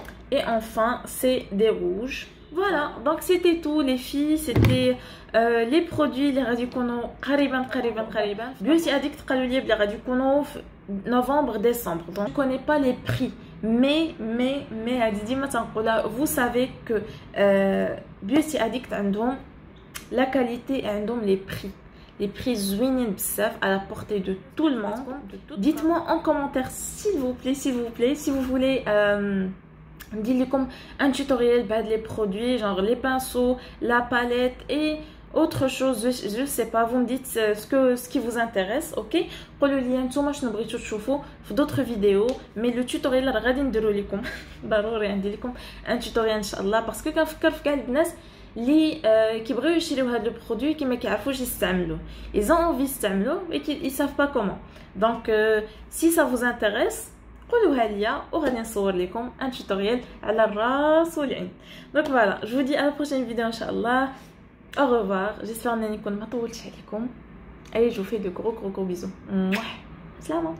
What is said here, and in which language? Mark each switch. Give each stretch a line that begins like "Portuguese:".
French: Et enfin, c'est des rouges. Voilà, donc c'était tout les filles. C'était les produits les radicaux قريبا.
Arabic: Beauty Addict قالوا لي بلي غادي يكونوا في novembre décembre.
French: Donc je connais pas les prix, mais
Arabic: هادي ما تنقولها.
French: Vous savez que Beauty Addict عندهم la qualité et عندهم les prix
Arabic: زوينين بزاف
French: à la portée de tout le monde. Dites-moi en commentaire s'il vous plaît si vous voulez ندير لكم un tutoriel بهاد les produits, genre les pinceaux, la palette et autre chose. je sais pas, vous me dites ce qui vous intéresse.
Arabic: ok, قولوا لي نتوما شنو بغيتو تشوفوا في d'autres vidéos. mais le tutoriel راه غادي نديرو لكم ضروري ندير لكم un tutoriel ان شاء الله. باسكو كنفكر في كاع الناس اللي كيبغيو يشريو هاد لو برودوي كي ما كيعرفوش يستعملوه.
French: ils ont envie يستعملوه mais ils savent pas comment. donc si ça vous intéresse
Arabic: قولوها ليا وغادي نصور لكم un tutoriel على الراس والعين.
French: donc voilà, je vous dis à la prochaine vidéo ان شاء الله. au revoir, j'espère
Arabic: انني نكون ما طولتش عليكم.
French: allez, je vous fais de gros bisous. سلامة.